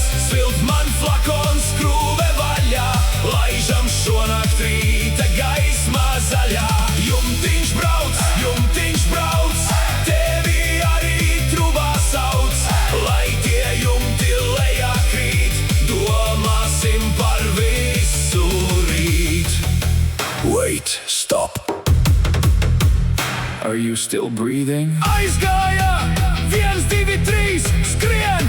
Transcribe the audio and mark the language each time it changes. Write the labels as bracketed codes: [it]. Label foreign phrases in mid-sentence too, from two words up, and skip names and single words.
[lv] Svilt man flakons, skrūve vaļā, laižam šonakt rīta gaismā zaļā. Jumtiņš brauc, tevi arī trubā sauc. Lai tie jumti lejā krīt, domāsim par visu rīt. [en] Wait, stop. Are you still breathing? [lv] Aizgāja! 1, 2, 3, skrien!